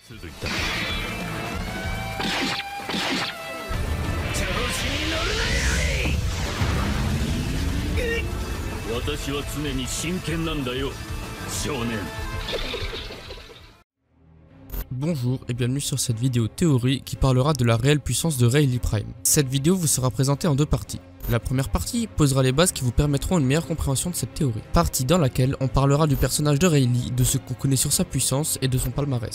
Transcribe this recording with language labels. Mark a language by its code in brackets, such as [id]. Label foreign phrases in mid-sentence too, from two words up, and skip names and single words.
[ja] と言った。私は常に真剣なんだよ、少年。 [fr] Bonjour et bienvenue sur cette vidéo théorie qui parlera de la réelle puissance de Rayleigh Prime. Cette vidéo vous sera présentée en deux parties. La première partie posera les bases qui vous permettront une meilleure compréhension de cette théorie. Partie dans laquelle on parlera du personnage de Rayleigh, de ce qu'on connaît sur sa puissance et de son palmarès.